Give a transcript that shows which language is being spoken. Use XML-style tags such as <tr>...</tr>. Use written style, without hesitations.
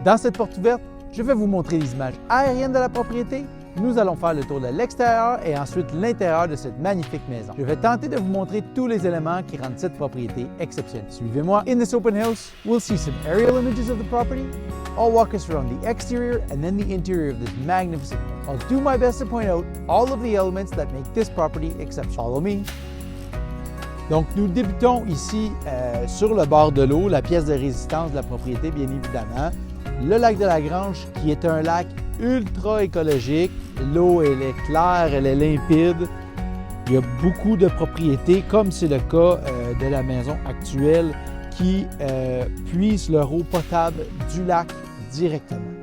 <fr>Dans cette porte ouverte, je vais vous montrer les images aériennes de la propriété. Nous allons faire le tour de l'extérieur et ensuite l'intérieur de cette magnifique maison. Je vais tenter de vous montrer tous les éléments qui rendent cette propriété exceptionnelle. Suivez-moi.</fr> <en>In this open house, we'll see some aerial images of the property. I'll walk us around the exterior and then the interior of this magnificent home. I'll do my best to point out all of the elements that make this property exceptional. Follow me.</en> <fr>Donc, nous débutons ici sur le bord de l'eau, la pièce de résistance de la propriété, bien évidemment. Le lac de la Grange, qui est un lac ultra écologique. L'eau, elle est claire, elle est limpide. Il y a beaucoup de propriétés, comme c'est le cas de la maison actuelle, qui puisent leur eau potable du lac directement.</fr>